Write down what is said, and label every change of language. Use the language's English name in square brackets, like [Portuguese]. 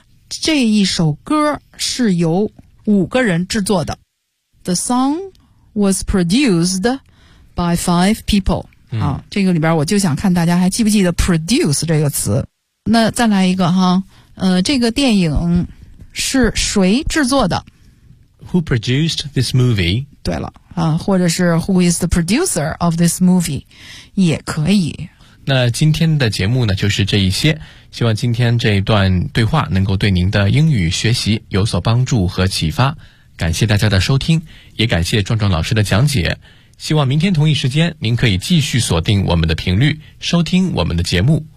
[Chinese] 这一首歌是由5个人制作的。 [English] The song was produced by 5 people. [Chinese] 这个里边我就想看大家还记不记得 produce 这个词。那再来一个哈，这个电影是谁制作的？ [English] Who produced this movie? [Chinese] 对了，或者是 [English] Who is the producer of this movie? [Chinese] 也可以。那今天的节目呢，就是这一些。希望今天这一段对话能够对您的英语学习有所帮助和启发。感谢大家的收听，也感谢壮壮老师的讲解。希望明天同一时间，您可以继续锁定我们的频率，收听我们的节目。